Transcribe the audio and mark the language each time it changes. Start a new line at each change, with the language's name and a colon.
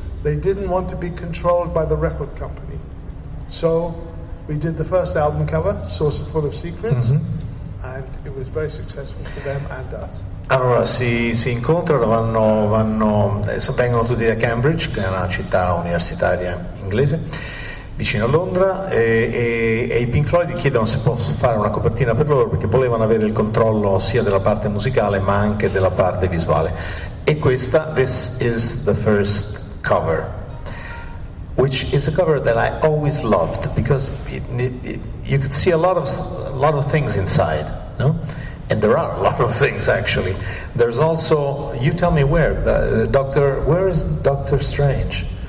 English: They didn't want to be controlled by the record company, so we did the first album cover, Saucer Full of Secrets, and it was very successful for them and us.
Italian: Allora si incontrano, vengono tutti da Cambridge, che è una città universitaria inglese vicino a Londra, e i Pink Floyd chiedono se posso fare una copertina per loro, perché volevano avere il controllo sia della parte musicale ma anche della parte visuale, e
English: this is the first cover, which is a cover that I always loved, because you could see a lot of things inside, no? And there are a lot of things actually. There's also, you tell me where is Doctor Strange?